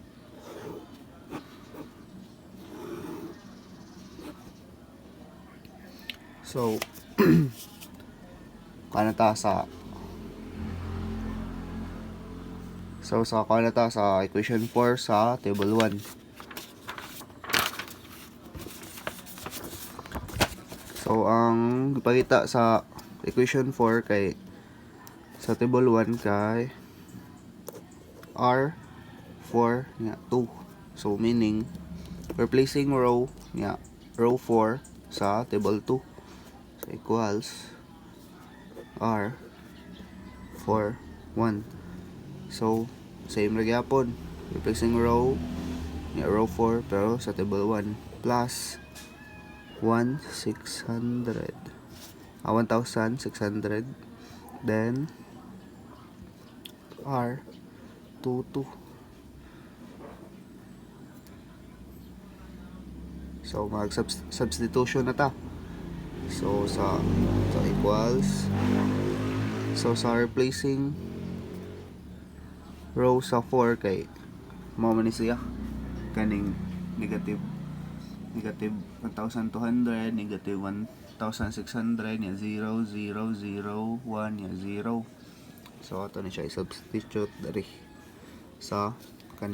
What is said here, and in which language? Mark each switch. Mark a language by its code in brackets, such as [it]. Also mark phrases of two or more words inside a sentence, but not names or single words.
[ceb] So kanata sa kanata sa equation 4 sa table 1. So ang ipakita sa equation 4 kay sa table 1 kay R4 nga 2. So [en] meaning replacing row [ceb] nga row 4 sa table 2. So equals R 4 1. So same ra gyapon, [en] replacing row [ceb] nga row 4 pero sa table 1 plus 1,600 then R 2 2. So mag substitution na ta. So sa equals, so sa [en] replacing row [ceb] sa 4 kay mao man ni siya kaning negative 1,200, negative 1,600 nya 0 0 0 1 nya 0. So ato ni siya i-substitute dari sa kani.